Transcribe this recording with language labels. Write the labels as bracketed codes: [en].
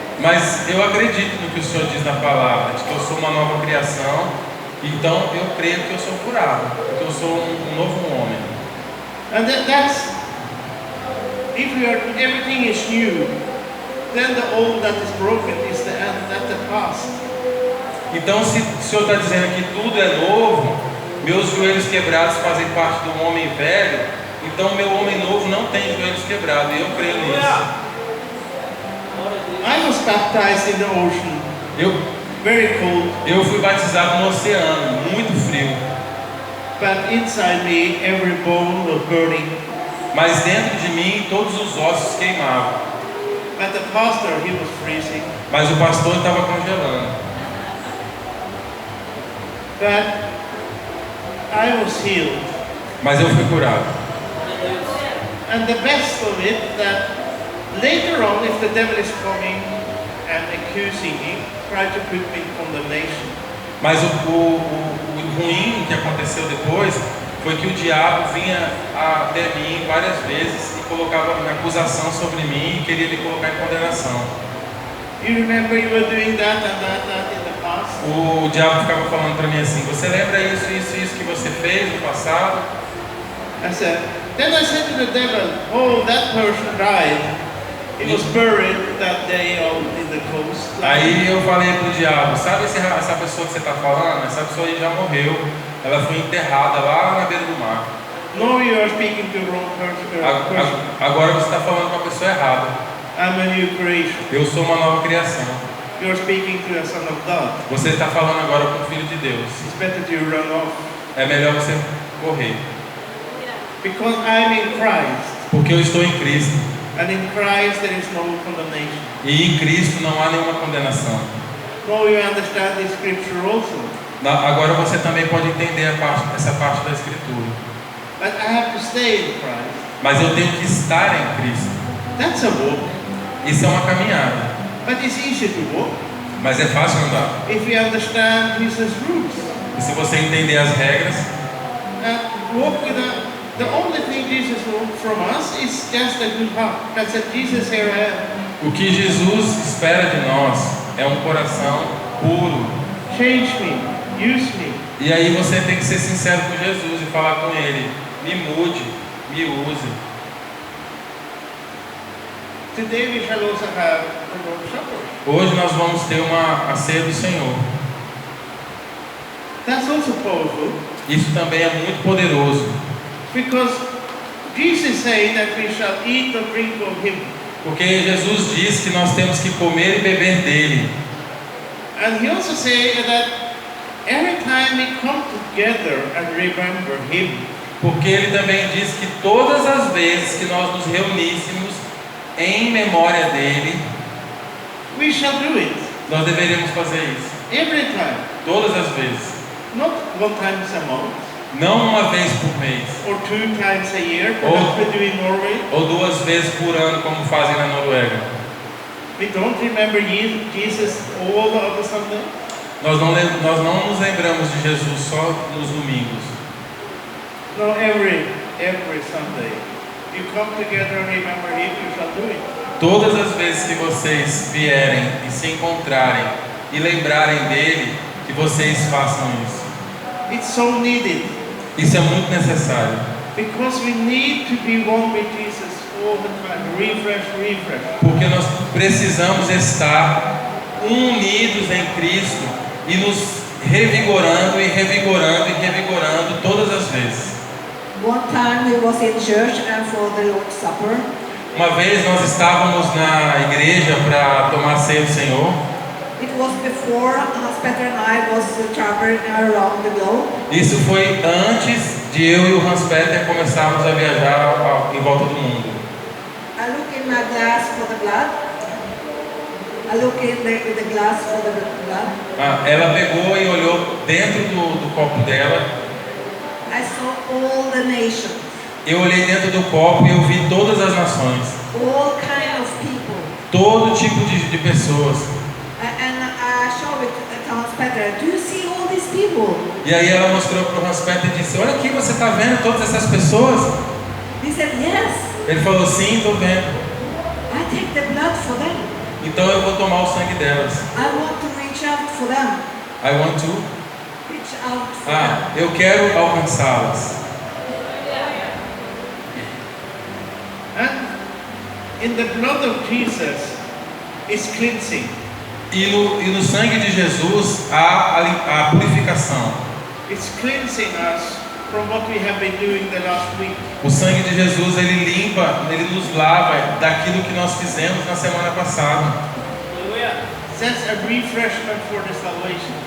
[pt] Mas eu acredito no que o senhor diz na palavra, de que eu sou uma nova criação, então eu creio que eu sou curado, que eu sou um novo homem. [en] And that's, if everything is new, then the old that is broken is the end, that's the past. [pt] Então se o senhor está dizendo que tudo é novo, meus joelhos quebrados fazem parte do homem velho, então meu homem novo não tem joelhos quebrados, e eu creio nisso. [en] I was baptized in the ocean, very cold, [pt] Eu fui batizado no oceano, muito frio, [en] but inside me every bone was burning. [pt] mas dentro de mim todos os ossos queimavam, [en] But the pastor, he was freezing. [pt] mas o pastor estava congelando. [en] But I was healed. [pt] Mas eu fui curado. [en] And the best of it, that later on, if the devil is coming and accusing me, try to put me in condemnation. [pt] Mas o ruim que aconteceu depois foi que o diabo vinha até mim várias vezes e colocava uma acusação sobre mim e queria me colocar em condenação. [en] You remember you were doing that and that in the past? [pt] O diabo ficava falando para mim assim: você lembra isso que você fez no passado? [en] Then I said to the devil, oh, that person died. He was buried that day out in the coast. [pt] Aí eu falei pro diabo: sabe essa pessoa que você está falando? Essa pessoa aí já morreu. Ela foi enterrada lá na beira do mar. [en] No, you are speaking to the wrong person. [pt] Agora você está falando com a pessoa errada. [en] I'm a new creation. [pt] Eu sou uma nova criação. [en] You are speaking to a son of God. [pt] Você está falando agora com o Filho de Deus. [en] It's better to run off. [pt] É melhor você correr. [en] Because I'm in Christ. [pt] Porque eu estou em Cristo. [en] And in Christ there is no condemnation. [pt] E em Cristo não há nenhuma condenação. [en] No, you understand the scripture also. [pt] Agora você também pode entender essa parte da Escritura. [en] But I have to stay in Christ. [pt] Mas eu tenho que estar em Cristo. [en] That's a walk. [pt] Isso é uma caminhada, [en] But it's easy to walk [pt] mas é fácil andar. [en] if you understand Jesus' rules. [pt] E se você entender as regras, [en] Walk with the only thing Jesus wants from us is just a good heart. That's said, Jesus, here I am. [pt] o que Jesus espera de nós é um coração puro. [en] Change me, use me. [pt] E aí você tem que ser sincero com Jesus e falar com Ele: me mude, me use. [en] Today we shall also have the Lord's Supper. [pt] Hoje nós vamos ter a ceia do Senhor. [en] That's also powerful [pt] Isso também é muito poderoso, [en] because Jesus is saying that we shall eat or drink of Him. [pt] porque Jesus diz que nós temos que comer e beber dele. [en] And He also says that every time we come together and remember Him, [pt] Porque ele também diz que todas as vezes que nós nos reuníssemos em memória dele, [en] we shall do it. [pt] nós deveríamos fazer isso. [en] Every time. [pt] Todas as vezes. [en] Not one time a month [pt] Não uma vez por mês, [en] or 2 times a year, perhaps we do in Norway. [pt] ou 2 vezes por ano, como fazem na Noruega. [en] We don't remember Jesus all the other Sundays. [pt] Nós não nos lembramos de Jesus só nos domingos. [en] No, every Sunday. You come together and remember Him, you shall do it. [pt] Todas as vezes que vocês vierem e se encontrarem e lembrarem dele, que vocês façam isso. [en] It's so needed [pt] Isso é muito necessário, [en] because we need to be one with Jesus all the time. Refresh, refresh. [pt] porque nós precisamos estar unidos em Cristo e nos revigorando e revigorando e revigorando todas as vezes. [en] One time we was in church and for the Lord's Supper. [pt] Uma vez nós estávamos na igreja para tomar ceia do Senhor. [en] It was before Hans-Peter and I was traveling around the globe. [pt] Isso foi antes de eu e o Hans-Peter começarmos a viajar em volta do mundo. [en] I look in my glass for the blood. I look in the glass for the blood. [pt] Ela pegou e olhou dentro do copo dela. [en] I saw all the nations, [pt] Eu olhei dentro do copo e eu vi todas as nações, [en] all kind of people. [pt] todo tipo de pessoas. [en] And I showed it to Hans-Peter. Do you see all these people? [pt] E aí ela mostrou para o Hans-Peter e disse: olha aqui, você está vendo todas essas pessoas? [en] He said, yes. [pt] Ele falou: sim, estou vendo. [en] I take the blood for them. [pt] Então eu vou tomar o sangue delas. [en] I want to reach out for them. I want to. Reach out for them. [pt] Eu quero alcançá-las. [en] And in the blood of Jesus is cleansing. [pt] E no sangue de Jesus há a purificação. [en] It's cleansing us from what we have been doing the last week. [pt] O sangue de Jesus, ele limpa, ele nos lava daquilo que nós fizemos na semana passada. [en] That's a refreshment for the salvation.